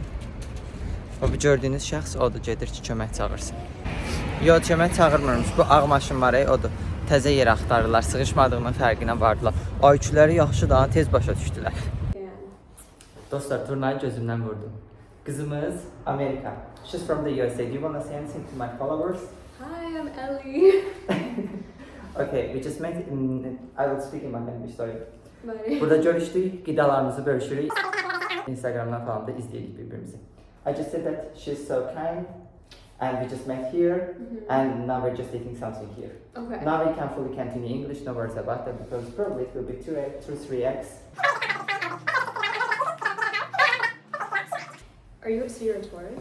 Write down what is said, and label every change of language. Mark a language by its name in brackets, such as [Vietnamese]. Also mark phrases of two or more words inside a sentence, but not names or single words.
[Azerbaijani] O bu gördüyünüz şəxs odur, gedir ki, kömək çağırsın. Yox, kömək çağırmırmış, bu ağ maşın var, odur. Təzə yer axtarırlar, sığışmadığının fərqinə vardılar. IQ-ləri yaxşı da, tez başa düşdülər. Dostlar, turnayı gözümdən vurdum. Qızımız Amerika. [English] She's from the USA. Do you want to say anything to my followers? Hi, I'm Ellie. Okay, we just met in... I will speak in my language, sorry. Bye. [Azerbaijani] Burada görüşdük, qidalarımızı bölüşürük. Instagramdan falan da izləyirik bir-birimizi. [English] I just said that she's so kind and we just met here and now we're just eating something here. Okay. Now we can fully continue English, no worries about that because probably it will be 2-3x. Are you a Taurus?